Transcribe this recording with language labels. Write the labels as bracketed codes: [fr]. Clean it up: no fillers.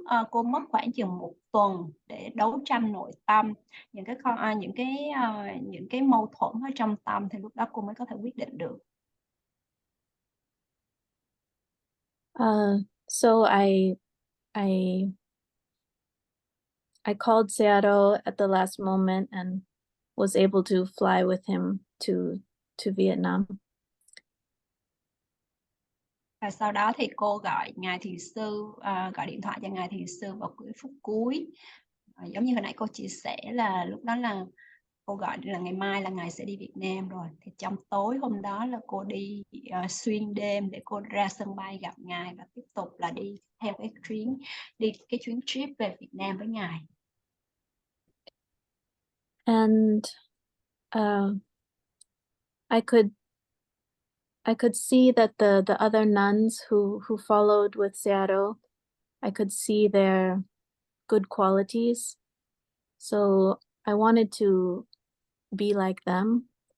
[vi] Cô mất khoảng chừng 1 tuần để đấu tranh nội tâm những cái mâu thuẫn ở trong tâm, thì lúc đó cô mới có thể quyết định được. [en] So I called Sayadaw at the last moment and was able to fly with him to Vietnam. [vi] Và sau đó thì cô gọi Ngài Thiền sư, gọi điện thoại cho Ngài Thiền sư vào cái phút cuối. Giống như hồi nãy cô chia sẻ là lúc đó là cô gọi là ngày mai là Ngài sẽ đi Việt Nam rồi. Thì trong tối hôm đó là cô đi xuyên đêm để cô ra sân bay gặp Ngài và tiếp tục là đi theo cái chuyến trip về Việt Nam với Ngài. [en] And I could see that the other nuns who followed with Sayadaw, I could see their good qualities. So I wanted to be like them.